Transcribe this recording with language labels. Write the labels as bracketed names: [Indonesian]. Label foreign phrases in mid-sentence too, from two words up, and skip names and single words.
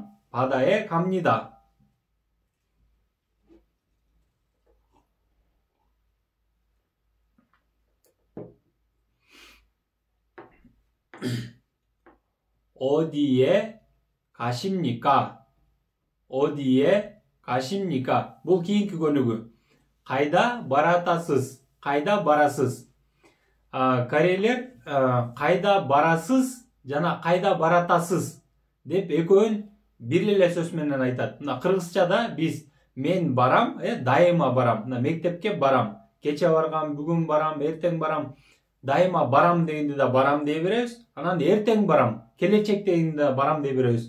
[Korean] 바다에 갑니다. 어디에 가십니까? 어디에 가십니까? [Kyrgyz] бұл кейінгі көнүгү. Қайда баратасыз? Қайда барасыз? Корейлер қайда барасыз жана қайда баратасыз деп экөөнүн бир эле сөз менен айтат. Мына кыргызчада биз мен барам, дайыма барам. Мына мектепке барам. Кече баргам, бүгүн барам, эртең барам. Дайыма барам дегенде да барам дей беребиз. Анан эртең барам, келечек дегенде да барам дей беребиз.